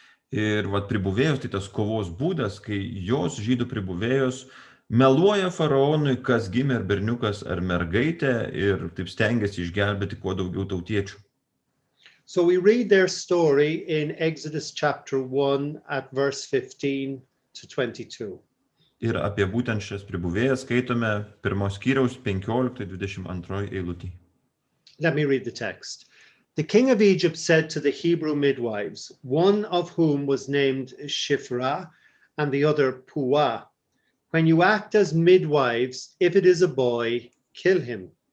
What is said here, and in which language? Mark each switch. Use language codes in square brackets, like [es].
[lt] Ir pribuvėjos, tai tas kovos būdas, kai jos žydų pribuvėjos meluoja faraonui, kas gimė ar berniukas ar mergaitė, ir taip stengiasi išgelbėti kuo daugiau tautiečių. [en] So we read their story in Exodus chapter 1 at verse 15 to 22. [lt] Ir apie būtent šias pribuvėjas skaitome 1 skyriaus 15-22 eilutį. [en] Let me read the text. The king of Egypt said to the Hebrew midwives, one of whom was named Shiphrah and the other Puah, when you act as midwives, if it is a boy, kill him.